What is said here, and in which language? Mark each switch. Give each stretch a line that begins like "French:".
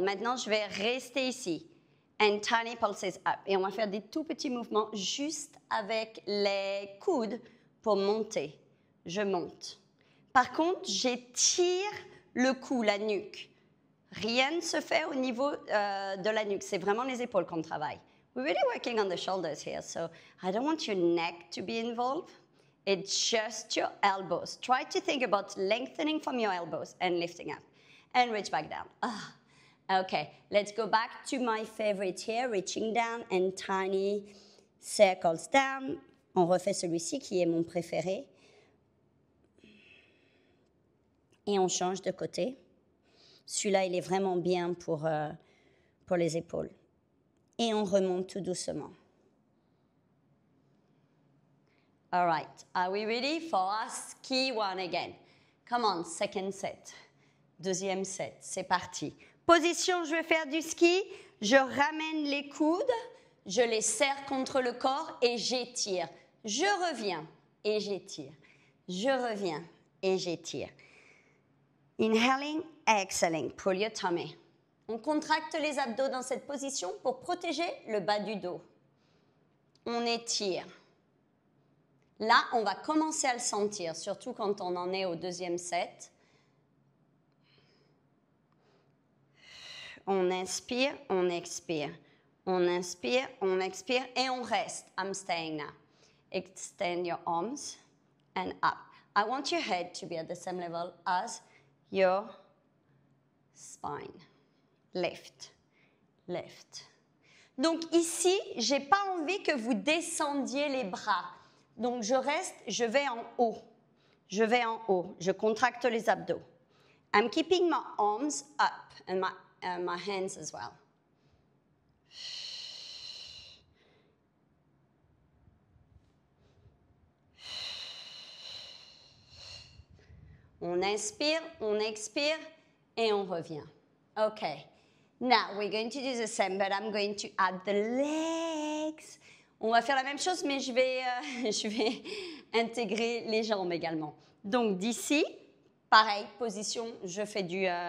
French: Maintenant, je vais rester ici.
English: And tiny pulses up.
French: Et on va faire des tout petits mouvements juste avec les coudes pour monter. Je monte. Par contre, j'étire le cou, la nuque. Rien ne se fait au niveau de la nuque. C'est vraiment les épaules qu'on travaille.
English: We're really working on the shoulders here, so I don't want your neck to be involved. It's just your elbows. Try to think about lengthening from your elbows and lifting up. And reach back down. Okay, let's go back to my favorite here, reaching down and tiny circles down.
French: On refait celui-ci qui est mon préféré. Et on change de côté. Celui-là, il est vraiment bien pour les épaules. Et on remonte tout doucement.
English: All right, are we ready for our ski one again? Come on, second set.
French: Deuxième set, c'est parti. Position, je vais faire du ski. Je ramène les coudes, je les serre contre le corps et j'étire. Je reviens et j'étire. Je reviens et j'étire.
English: Inhaling, exhaling. Pull your tummy.
French: On contracte les abdos dans cette position pour protéger le bas du dos. On étire. Là, on va commencer à le sentir, surtout quand on en est au deuxième set. On inspire, on expire. On inspire, on expire et on reste.
English: I'm staying now. Extend your arms and up. I want your head to be at the same level as your spine. Lift, lift.
French: Donc ici, je n'ai pas envie que vous descendiez les bras. Donc je reste, je vais en haut. Je vais en haut. Je contracte les abdos.
English: I'm keeping my arms up and my hands as well.
French: On inspire, on expire et on revient. Okay.
English: Now we're going to do the same, but I'm going to add the legs.
French: On va faire la même chose, mais je vais intégrer les jambes également. Donc d'ici, pareil, position, je fais du...